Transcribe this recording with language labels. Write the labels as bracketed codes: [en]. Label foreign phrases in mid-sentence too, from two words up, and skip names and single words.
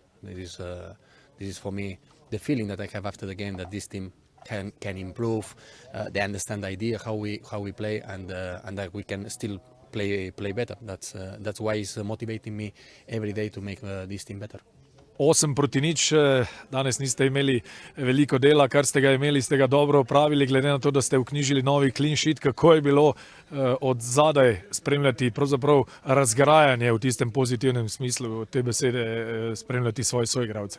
[en] This is for me the feeling that I have after the game, that this team can improve. They understand the idea how we play, and that we can still play better. That's why it's motivating me every day to make this team better. [sl] 8-0, danes niste imeli veliko dela, kar ste ga imeli, ste ga dobro opravili, glede na to, da ste vknjižili novi [en] clean sheet. [sl] Kako je bilo od zadaj spremljati pravzaprav razgrajanje v tistem pozitivnem smislu te besede, spremljati svoje soigralce?